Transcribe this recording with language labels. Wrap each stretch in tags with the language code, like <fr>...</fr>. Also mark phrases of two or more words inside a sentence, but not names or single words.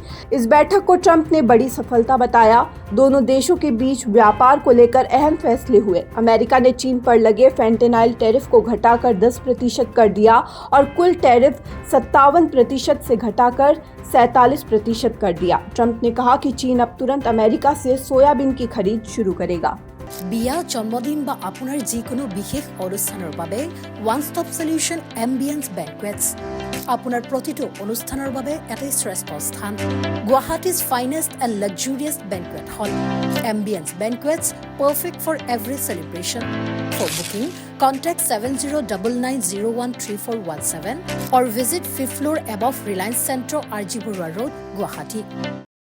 <hi>इस बैठक को ट्रंप ने बड़ी सफलता बताया। दोनों देशों के बीच व्यापार को लेकर अहम फैसले हुए। अमेरिका ने चीन पर लगे फेंटेनाइल टैरिफ को घटाकर 10% कर दिया और कुल टैरिफ 57% से घटाकर 47% कर दिया। ट्रंप ने कहा कि चीन अब तुरंत अमेरिका से सोयाबीन की खरीद शुरू करेगा।</hi> <as>বিয়া, জন্মদিন বা আপোনাৰ যিকোনো বিশেষ অনুষ্ঠানৰ বাবে</as> <en>one stop solution</en> <as>এম্বিয়েন্স বেংকুৱেটছ আপোনাৰ প্ৰতিটো অনুষ্ঠানৰ বাবে এটাই শ্ৰেষ্ঠ স্থান।</as> <en>Guwahati's finest and luxurious banquet hall Ambience Banquets, perfect for every celebration. for booking contact 7099013417 or visit 5th floor above Reliance Centro, RG Burwa Road, Guwahati.</en>